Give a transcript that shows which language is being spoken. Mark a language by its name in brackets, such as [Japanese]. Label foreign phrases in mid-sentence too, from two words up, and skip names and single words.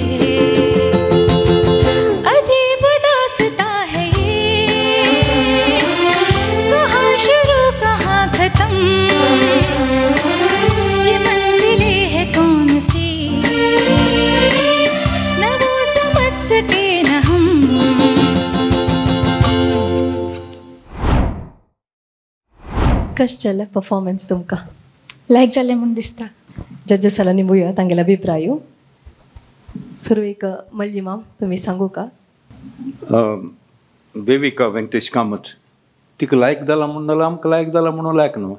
[Hindi] अजीब दास्ता है ये, कहाँ शुरू कहाँ खत्म, ये मंजिलें है कौन सी, न वो समझ सके न हम. [Konkani] कशें जालें परफॉर्मन्स तुमकां? लायक जालें म्हूण दिसता. जजेस जाल्यार निमुया तांगेले अभिप्राय. सुरवेक मल्ली मॅम तुम्ही सांगू का? देविका वेंकटेश कामत तिका लायक जाला म्हणून नाल्यार आमकां लायक जाला म्हणून लायक न्हू.